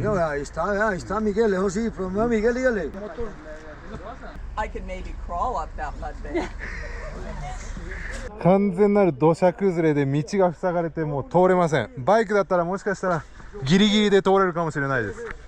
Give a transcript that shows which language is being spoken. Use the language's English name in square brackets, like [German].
[Spanish] Ahí está Miguel, eso sí, pero no, Miguel, dígale. [English] I could maybe crawl up that mud bank. [Japanese] 完全なる土砂崩れで道が塞がれてもう通れません。バイクだったらもしかしたらギリギリで通れるかもしれないです。